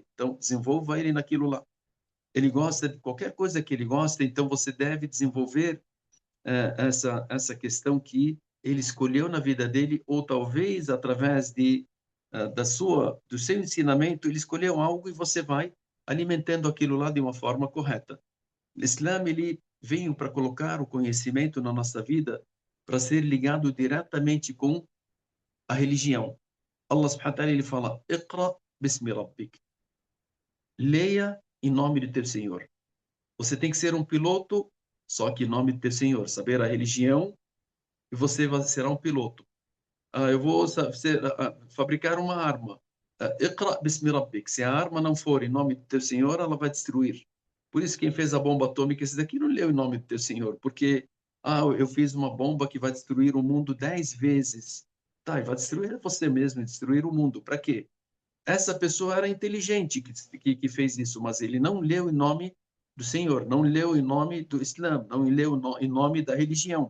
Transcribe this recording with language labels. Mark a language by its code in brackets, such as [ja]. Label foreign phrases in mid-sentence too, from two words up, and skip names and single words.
[pt] Então, desenvolva ele naquilo lá. Ele gosta de qualquer coisa que ele gosta, então você deve desenvolver essa questão que ele escolheu na vida dele, ou talvez através do seu ensinamento, ele escolheu algo e você vai alimentando aquilo lá de uma forma correta. O Islã, ele veio para colocar o conhecimento na nossa vida para ser ligado diretamente com a religião. [ar] الله سبحانه وتعالى, [pt] ele fala, [ar] اقرأ باسم ربك. [pt] Leia em nome do teu Senhor. Você tem que ser um piloto, só que em nome do teu Senhor, saber a religião, e você será um piloto. Eu vou fabricar uma arma. [ar] اقرأ باسم ربك. [pt] Se a arma não for em nome do teu Senhor, ela vai destruir. Por isso quem fez a bomba atômica, esse daqui não leu em nome do teu Senhor, porque eu fiz uma bomba que vai destruir o mundo 10 vezes. Tá, e vai destruir você mesmo, destruir o mundo. Para quê? Essa pessoa era inteligente que fez isso, mas ele não leu em nome do Senhor, não leu em nome do Islã, não leu em nome da religião.